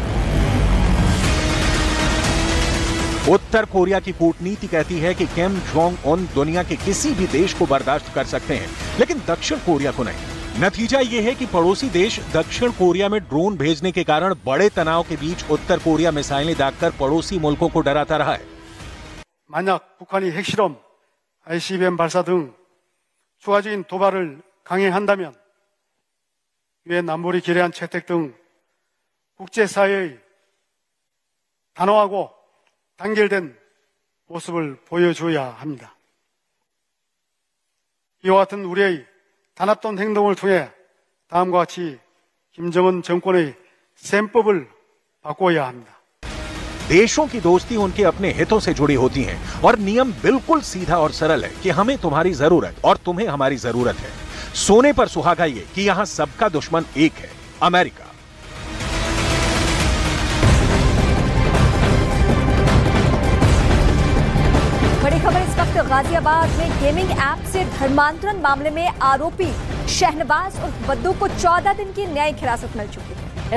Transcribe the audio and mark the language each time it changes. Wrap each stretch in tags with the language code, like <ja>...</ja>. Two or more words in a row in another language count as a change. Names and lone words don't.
<hi>उत्तर कोरिया की कूटनीति कहती है कि किम जोंग उन दुनिया के किसी भी देश को बर्दाश्त कर सकते हैं, लेकिन दक्षिण कोरिया को नहीं। नतीजा ये है कि पड़ोसी देश दक्षिण कोरिया में ड्रोन भेजने के कारण बड़े तनाव के बीच उत्तर कोरिया मिसाइलें दागकर पड़ोसी मुल्कों को डराता रहा है।</hi> <ko>만약 북한이 핵실험, ICBM 발사 등 추가적인 도발을 강행한다면 유엔 안보리 결의안 채택 등 국제사회의 단호하고 단결된 모습을 보여줘야 합니다. 이와 같은 우리의 단합된 행동을 통해 다음과 같이 김정은 정권의 셈법을 바꿔야 합니다.</ko> <hi>देशों की दोस्ती उनके अपने हितों से जुड़ी होती है और नियम बिल्कुल सीधा और सरल है कि हमें तुम्हारी जरूरत और तुम्हें हमारी जरूरत है। सोने पर सुहागा ये कि यहाँ सबका दुश्मन एक है, अमेरिका। बड़ी खबर इस वक्त गाजियाबाद में</hi> <en>gaming app</en> <hi>से धर्मांतरण मामले में आरोपी शहनवाज और बद्दू को 14 दिन की न्यायिक हिरासत मिल चुकी है।</hi>